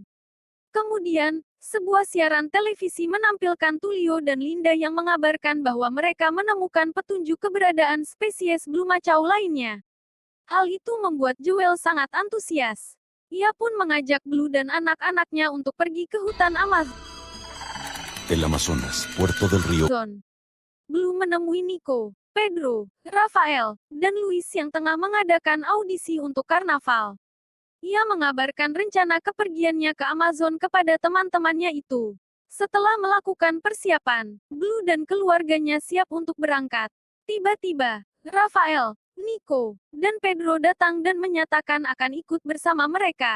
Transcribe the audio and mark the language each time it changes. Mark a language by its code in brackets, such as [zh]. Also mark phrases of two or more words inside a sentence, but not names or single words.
[id] Kemudian, sebuah siaran televisi menampilkan Tulio dan Linda yang mengabarkan bahwa mereka menemukan petunjuk keberadaan spesies Blue Macau lainnya. Hal itu membuat Joel sangat antusias. Ia pun mengajak Blue dan anak-anaknya untuk pergi ke hutan Amazon. [es] El Amazonas, puerto del río. [id] Blue menemui Nico, Pedro, Rafael, dan Luis yang tengah mengadakan audisi untuk karnaval. Ia mengabarkan rencana kepergiannya ke Amazon kepada teman-temannya itu. Setelah melakukan persiapan, Blue dan keluarganya siap untuk berangkat. Tiba-tiba, Rafael, Nico, dan Pedro datang dan menyatakan akan ikut bersama mereka.